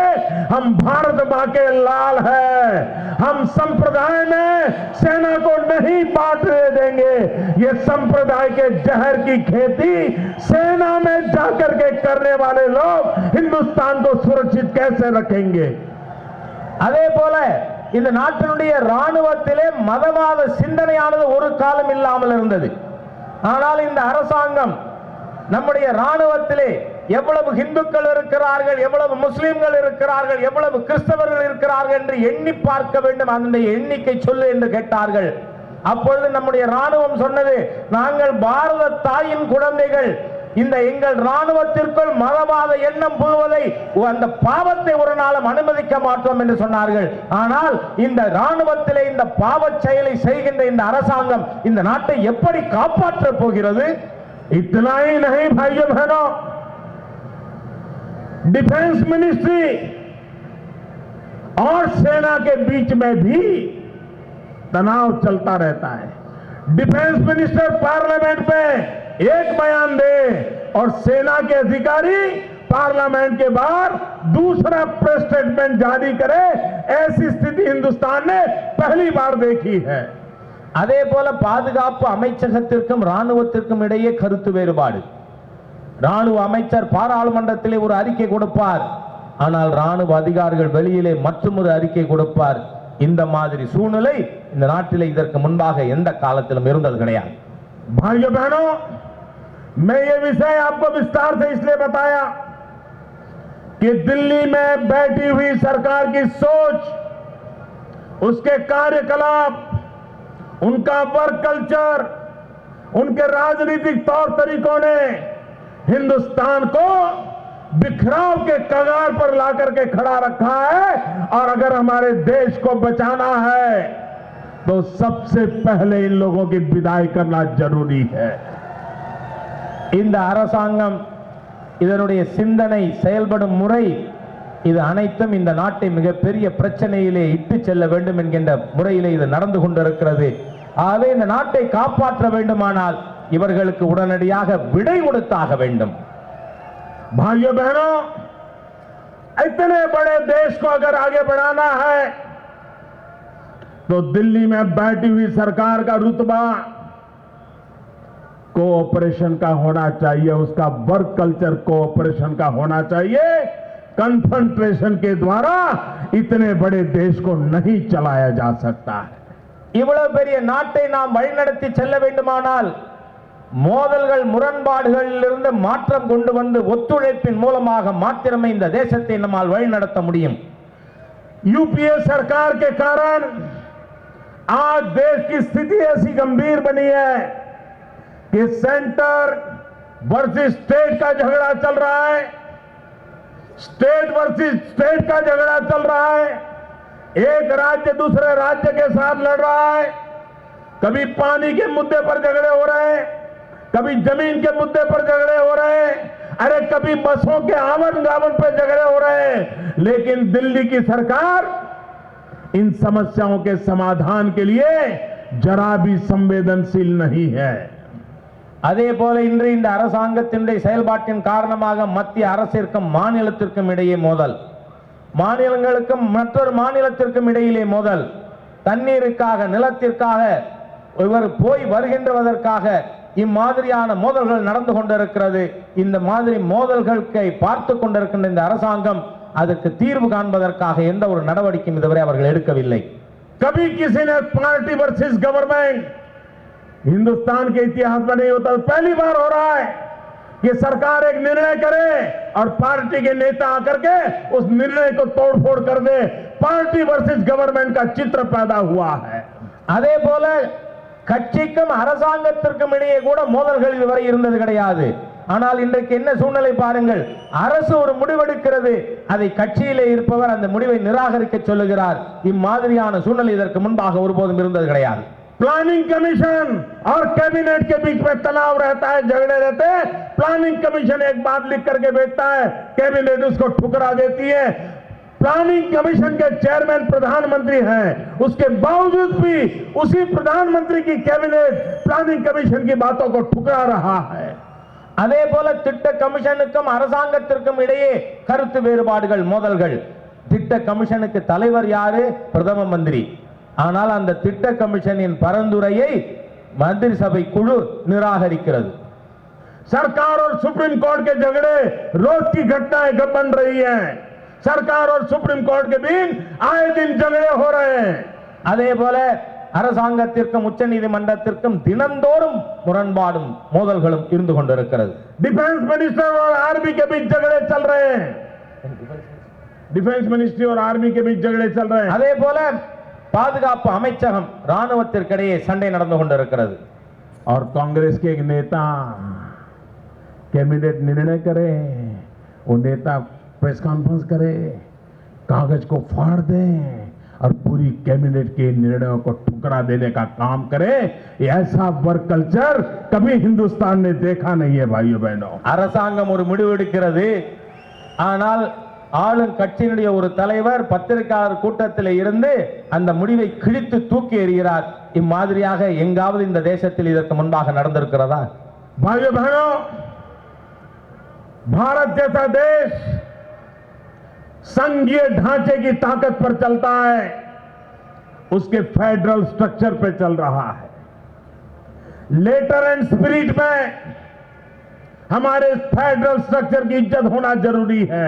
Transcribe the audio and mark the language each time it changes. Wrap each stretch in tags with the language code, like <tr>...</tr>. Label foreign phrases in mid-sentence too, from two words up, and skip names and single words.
<hi>हम भारत मां के लाल है, हम संप्रदाय में सेना को नहीं बांटने देंगे। ये संप्रदाय के जहर की खेती सेना में जाकर के करने वाले लोग हिंदुस्तान को सुरक्षित कैसे रखेंगे?</hi> <ta>அதே போல இந்த நாட்டினுடைய ராணுவத்திலே மதவாத சிந்தனையானது ஒரு காலம் இல்லாமல் இருந்தது. ஆனால் இந்த அரசாங்கம் நம்முடைய ராணுவத்திலே எவ்வளவு இந்துக்கள் இருக்கிறார்கள், எவ்வளவு முஸ்லிம்கள் இருக்கிறார்கள், எவ்வளவு கிறிஸ்தவர்கள் இருக்கிறார்கள் என்று எண்ணி பார்க்க வேண்டும், அந்த எண்ணிக்கை சொல்லு என்று கேட்டார்கள். அப்பொழுது நம்முடைய ராணுவம் சொன்னது, நாங்கள் பாரத தாயின் குழந்தைகள், இந்த எங்கள் ராணுவத்திற்குள் மதவாத எண்ணம் புகுவதை, அந்த பாவத்தை ஒரு நாளும் அனுமதிக்க மாட்டோம் என்று சொன்னார்கள். ஆனால் இந்த ராணுவத்திலே இந்த பாவச் செயலை செய்கின்ற இந்த அரசாங்கம் இந்த நாட்டை எப்படி காப்பாற்றப் போகிறது?</ta> <hi>इतना ही नहीं भाइयों बहनों,</hi> <en>defence ministry</en> <hi>और सेना के बीच में भी तनाव चलता रहता है।</hi> <en>defence minister</en> <hi>पार्लियामेंट में एक बयान दे और सेना के अधिकारी पार्लियामेंट के बाहर दूसरा</hi> <en>press statement</en> <hi>जारी करे, ऐसी स्थिति हिंदुस्तान ने पहली बार देखी है।</hi> <ta>அதே போல பாதுகாப்பு அமைச்சகத்திற்கும் ராணுவத்திற்கும் இடையே கருத்து வேறுபாடு. ராணுவ அமைச்சர் பாராளுமன்றத்திலே ஒரு அறிக்கை கொடுப்பார், ஆனால் ராணுவ அதிகாரிகள் வெளியிலே மற்றொரு அறிக்கை கொடுப்பார். இந்த மாதிரி சூழ்நிலை இந்த நாட்டிலே இதற்கு முன்பாக எந்த காலத்திலும் இருந்தது கிடையாது.</ta> <hi>भाइयों बहनों, मैं ये विषय आपको विस्तार से इसलिए बताया कि दिल्ली में बैठी हुई सरकार की सोच, उसके कार्यकलाप, उनका</hi> <en>work culture,</en> <hi>उनके राजनीतिक तौर तरीकों ने हिंदुस्तान को बिखराव के कगार पर लाकर के खड़ा रखा है। और अगर हमारे देश को बचाना है तो सबसे पहले इन लोगों की विदाई करना जरूरी है।</hi> <ta>இந்த அரசாங்கம் இதனுடைய சிந்தனை, செயல்படும் முறை, இது அனைத்தும் இந்த நாட்டை மிகப்பெரிய பிரச்சனையிலே இட்டு செல்ல வேண்டும் என்கின்ற முறையிலே இது நடந்து கொண்டிருக்கிறது. ஆகவே இந்த நாட்டை காப்பாற்ற வேண்டுமானால் இவர்களுக்கு உடனடியாக விடை கொடுத்தாக வேண்டும்.</ta> <hi>भाइयों बहनों, इतने बड़े देश को अगर आगे बढ़ाना है तो दिल्ली में बैठी हुई सरकार का रुतबा कोऑपरेशन का होना चाहिए, उसका</hi> <en>work culture</en> <hi>कोऑपरेशन का होना चाहिए। कन्फ्रंट्रेशन के द्वारा इतने बड़े देश को नहीं चलाया जा सकता है।</hi> <ta>இவ்வளவு பெரிய நாட்டை நாம் வழிநடத்தி செல்ல வேண்டுமானால் மோதல்கள், முரண்பாடுகளில் இருந்து மாற்றம் கொண்டு வந்து ஒத்துழைப்பின் மூலமாக மாத்திரமே இந்த தேசத்தை நம்மால் வழிநடத்த முடியும்.</ta> <hi>यूपीए सरकार के कारण आज देश की स्थिति ऐसी गंभीर बनी है कि</hi> <en>centre versus state</en> <hi>का झगड़ा चल रहा है,</hi> <en>state versus state</en> <hi>का झगड़ा चल रहा है। एक राज्य दूसरे राज्य के साथ लड़ रहा है। कभी पानी के मुद्दे पर झगड़े हो रहे हैं, कभी जमीन के मुद्दे पर झगड़े हो रहे हैं, अरे कभी बसों के आवन जावन पर झगड़े हो रहे हैं। लेकिन दिल्ली की सरकार इन समस्याओं के समाधान के लिए जरा भी संवेदनशील नहीं है।</hi> <ta>அதே போல இன்று இந்த அரசாங்கத்தினுடைய செயல்பாட்டின் காரணமாக மத்திய அரசிற்கும் மாநிலத்திற்கும் இடையே மோதல், மாநிலங்களுக்கும் மற்றொரு மாநிலத்திற்கும் இடையிலே மோதல், தண்ணீருக்காக, நிலத்திற்காக, இவர் போய் வருகின்றதற்காக இம்மாதிரியான மோதல்கள் நடந்து கொண்டிருக்கிறது. இந்த மாதிரி மோதல்களை பார்த்து கொண்டிருக்கின்ற இந்த அரசாங்கம் அதற்கு தீர்வு காண்பதற்காக எந்த ஒரு நடவடிக்கையும் இதுவரை அவர்கள் எடுக்கவில்லை.</ta> <hi>कभी किसी ने</hi> <en>party versus government,</en> <hi>हिंदुस्तान के इतिहास में नहीं होता, पहली बार हो रहा है कि सरकार एक निर्णय करे और पार्टी के नेता आकर के उस निर्णय को तोड़फोड़ कर दे।</hi> <en>party versus government</en> <hi>का चित्र पैदा हुआ है।</hi> <ta>அதே போல கட்சிக்கும் அரசாங்கத்திற்கும் இடையே கூட மோதல்கள் இதுவரை இருந்தது கிடையாது. ஆனால் இன்றைக்கு என்ன சூழ்நிலை பாருங்கள், அரசு ஒரு முடிவெடுக்கிறது, அதை கட்சியிலே இருப்பவர் அந்த முடிவை நிராகரிக்க சொல்லுகிறார். இம்மாதிரியான சூழ்நிலை இதற்கு முன்பாக ஒருபோதும் இருந்தது கிடையாது.</ta> <hi>प्लानिंग कमीशन और कैबिनेट के बीच में तनाव रहता है, झगड़े रहते हैं। प्लानिंग कमीशन एक बात लिख करके भेजता है, कैबिनेट उसको ठुकरा देती है। प्लानिंग कमीशन के चेयरमैन प्रधानमंत्री हैं, उसके बावजूद भी उसी प्रधानमंत्री की कैबिनेट प्लानिंग कमीशन की बातों को ठुकरा रहा है।</hi> <ta>அதே போல திட்ட கமிஷனுக்கும் அரசாங்கத்திற்கும் இடையே கருத்து வேறுபாடுகள், மோதல்கள். திட்ட கமிஷனுக்கு தலைவர் யாரு? பிரதம மந்திரி. ஆனால் அந்த திட்ட கமிஷனின் பரிந்துரையை மந்திரி சபை குழு நிராகரிக்கிறது.</ta> <hi>सरकार और सुप्रीम कोर्ट के झगड़े रोज की घटनाएं बन रही हैं। सरकार और सुप्रीम कोर्ट के बीच आए दिन झगड़े हो रहे हैं।</hi> <ta>அதே போல அரசாங்கத்திற்கும் உச்ச நீதிமன்றத்திற்கும் தினந்தோறும் முரண்பாடும் மோதல்களும் இருந்து கொண்டிருக்கிறது.</ta> <en>defence minister</en> <hi>और आर्मी के बीच झगड़े चल रहे हैं।</hi> <en>defence ministry</en> <hi>और आर्मी के बीच झगड़े चल रहे हैं।</hi> <ta>அதே போல பாதுகாப்பு அமைச்சகம் ராணுவத்திற்கிடையே சண்டை நடந்து கொண்டிருக்கிறது.</ta> <hi>और कांग्रेस के एक नेता कैबिनेट निर्णय करे, वो नेता</hi> <en>press conference</en> <hi>करे, कागज को फाड़ दे और पूरी कैबिनेट के निर्णयों को ठुकरा देने का काम करे। ऐसा</hi> <en>work culture</en> <hi>कभी हिंदुस्तान ने देखा नहीं है भाइयों बहनों।</hi> <ta>அரசாங்கம் ஒரு முடிவு எடுக்கிறது, ஆனால் ஆளும் கட்சியினுடைய ஒரு தலைவர் பத்திரிகையாளர் கூட்டத்தில் இருந்து அந்த முடிவை கிழித்து தூக்கி எறிகிறார். இம்மாதிரியாக எங்காவது இந்த தேசத்தில் இதற்கு முன்பாக நடந்திருக்கிறதா?</ta> <hi>भाइयों बहनों, भारत जैसा देश संघीय ढांचे की ताकत पर चलता है, उसके</hi> <en>federal structure</en> <hi>पे चल रहा है।</hi> <en>letter and spirit</en> <hi>में हमारे</hi> <en>federal structure</en> <hi>की इज्जत होना जरूरी है।</hi>